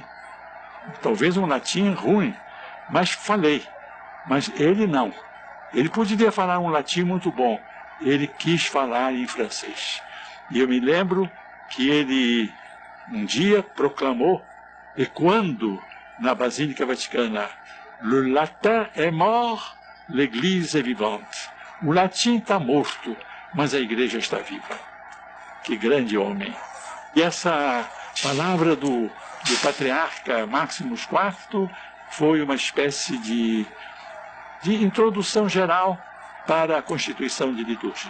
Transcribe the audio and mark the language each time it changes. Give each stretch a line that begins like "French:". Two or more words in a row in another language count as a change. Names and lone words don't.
Portuguese: Talvez um latim ruim, mas falei. Mas ele não. Ele poderia falar um latim muito bom. Ele quis falar em francês. E eu me lembro que ele um dia proclamou, ecoando na Basílica Vaticana:
French: "Le latin est mort, l'Église est vivante."
Portuguese: O latim está morto, mas a igreja está viva. Que grande homem! E essa palavra do patriarca Máximos IV foi uma espécie de introdução geral para a constituição de liturgia.